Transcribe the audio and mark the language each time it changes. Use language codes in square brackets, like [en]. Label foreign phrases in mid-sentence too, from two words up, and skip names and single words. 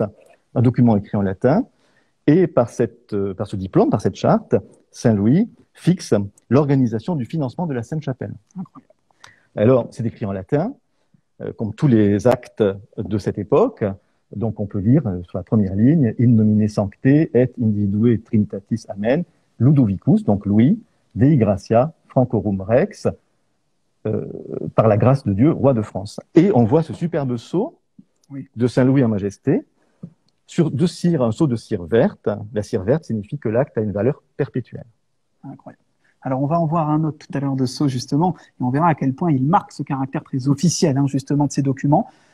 [fr] Un document écrit en latin. Et par ce diplôme, par cette charte, Saint-Louis fixe l'organisation du financement de la Sainte-Chapelle. Alors, c'est écrit en latin, comme tous les actes de cette époque. Donc, on peut lire sur la première ligne, [la] in nomine sancte et individue trinitatis amen, Ludovicus, [fr] donc Louis, [la] Dei gratia, Francorum rex, [fr] par la grâce de Dieu, roi de France. Et on voit ce superbe sceau de Saint-Louis en majesté, sur de cire, un sceau de cire verte. La cire verte signifie que l'acte a une valeur perpétuelle. Incroyable. Alors, on va en voir un autre tout à l'heure de sceau, justement, et on verra à quel point il marque ce caractère très officiel, hein, justement, de ces documents.